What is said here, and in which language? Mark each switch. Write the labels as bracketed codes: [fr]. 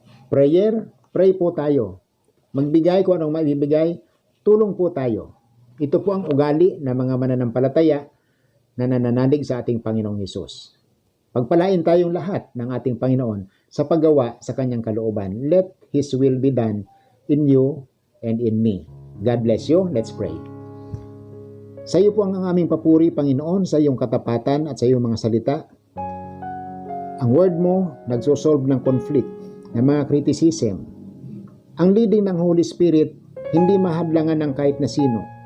[tl] Pray po tayo. Magbigay kung anong maibibigay, tulong po tayo. Ito po ang ugali ng mga mananampalataya na nananalig sa ating Panginoong Hesus. Pagpalain tayong lahat ng ating Panginoon sa paggawa sa kanyang kalooban. [en] Let His will be done in you and in me. God bless you. Let's pray. [tl] Sa iyo po ang aming papuri, Panginoon, sa iyong katapatan at sa iyong mga salita. Ang word mo nagsosolve ng conflict, ng mga criticism. Ang leading ng Holy Spirit hindi mahadlangan ng kahit na sino.